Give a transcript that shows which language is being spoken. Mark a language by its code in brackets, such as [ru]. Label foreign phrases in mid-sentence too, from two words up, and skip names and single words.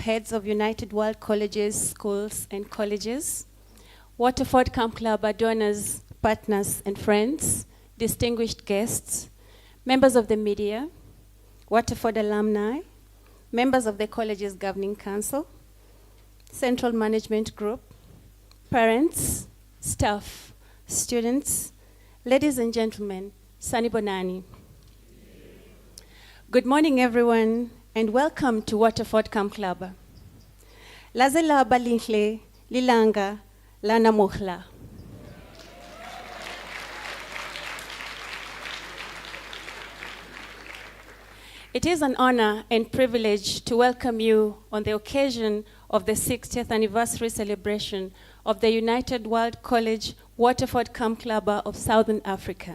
[en] heads of United World Colleges, schools, and colleges, Waterford Kamhlaba donors, partners, and friends, distinguished guests, members of the media, Waterford alumni, members of the college's governing council, central management group, parents, staff, students, ladies and gentlemen, Sanibonani. Good morning, everyone, and welcome to Waterford Kamhlaba. [ss] Lazela balinhle lilanga lana muhla. [en] It is an honor and privilege to welcome you on the occasion of the 60th anniversary celebration of the United World College Waterford Kamhlaba of Southern Africa.